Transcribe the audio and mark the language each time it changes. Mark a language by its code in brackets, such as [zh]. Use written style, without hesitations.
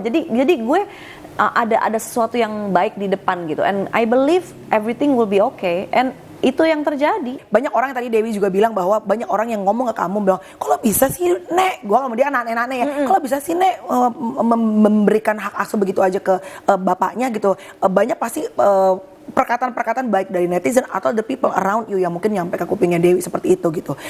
[id] Jadi gue ada sesuatu yang baik di depan gitu. [en] And I believe everything will be okay. [id] And itu yang terjadi. Banyak orang yang tadi Dewi juga bilang bahwa banyak orang yang ngomong ke kamu bilang, kalau bisa sih Nek, gue sama dia anak-anak ya, kalau bisa sih Nek memberikan hak asuh begitu aja ke bapaknya gitu. Banyak pasti perkataan-perkataan baik dari netizen atau [en] the people around you [id] yang mungkin nyampe ke kupingnya Dewi seperti itu gitu.